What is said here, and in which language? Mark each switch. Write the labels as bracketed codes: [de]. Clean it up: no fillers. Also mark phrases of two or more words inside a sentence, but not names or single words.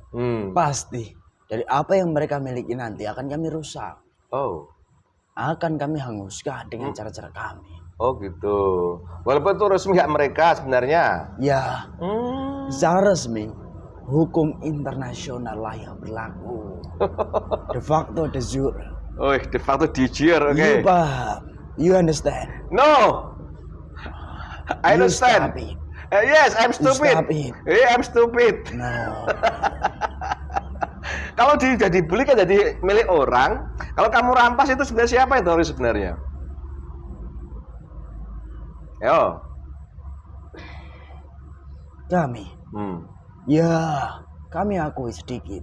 [id] Pasti dari apa yang mereka miliki nanti akan kami rusak. Oh. Akan kami hanguskan dengan cara-cara kami. Oh gitu. Walaupun itu resmi hak mereka sebenarnya. Ya. Secara resmi hukum internasional lah yang berlaku. [la] De facto de jure. [id] Oh, [la] de facto de jure, [id] oke. You paham? [en] You understand? No. I understand. Stop it. Yes, I'm stupid. Stop it. Yeah, I'm stupid. No. [id] Kalau jadi dibeli kan jadi milik orang. Kalau kamu rampas itu sebenarnya siapa yang teroris sebenarnya? Yo. Kami. Ya, kami akui sedikit.